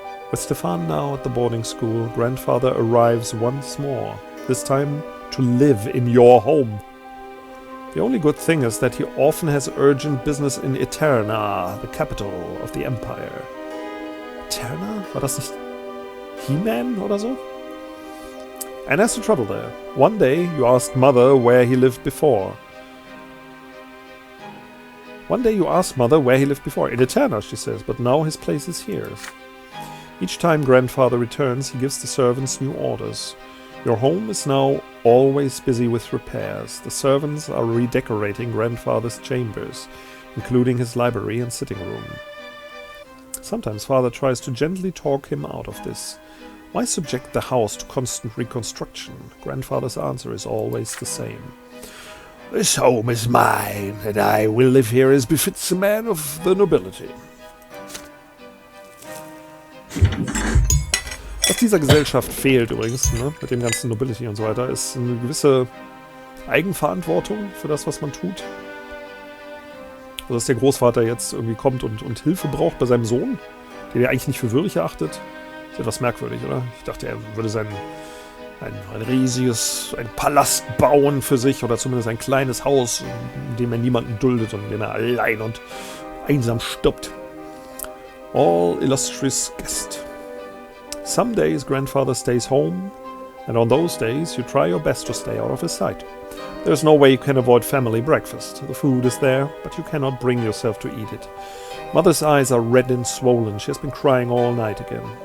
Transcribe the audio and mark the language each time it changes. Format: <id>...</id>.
<en>With Stefan now at the boarding school, grandfather arrives once more, this time to live in your home. The only good thing is that he often has urgent business in Eterna, the capital of the Empire. Eterna?</en> <de>War das nicht He-Man oder so?</de> <en>And has to travel there. One day you asked mother where he lived before. In Eterna, she says, but now his place is here. Each time grandfather returns, he gives the servants new orders. Your home is now always busy with repairs. The servants are redecorating grandfather's chambers, including his library and sitting room. Sometimes father tries to gently talk him out of this. Why subject the house to constant reconstruction? Grandfather's answer is always the same. This home is mine, and I will live here as befits a man of the nobility.</en> <de>Was dieser Gesellschaft fehlt übrigens, ne, mit dem ganzen Nobility und so weiter, ist eine gewisse Eigenverantwortung für das, was man tut. Also dass der Großvater jetzt irgendwie kommt und Hilfe braucht bei seinem Sohn, den er eigentlich nicht für würdig erachtet, ist etwas merkwürdig, oder? Ich dachte, er würde ein Palast bauen für sich oder zumindest ein kleines Haus, in dem er niemanden duldet und in dem er allein und einsam stirbt.</de> <en>All illustrious guest. Some days grandfather stays home, and on those days you try your best to stay out of his sight. There's no way you can avoid family breakfast. The food is there, but you cannot bring yourself to eat it. Mother's eyes are red and swollen. She has been crying all night again.</en>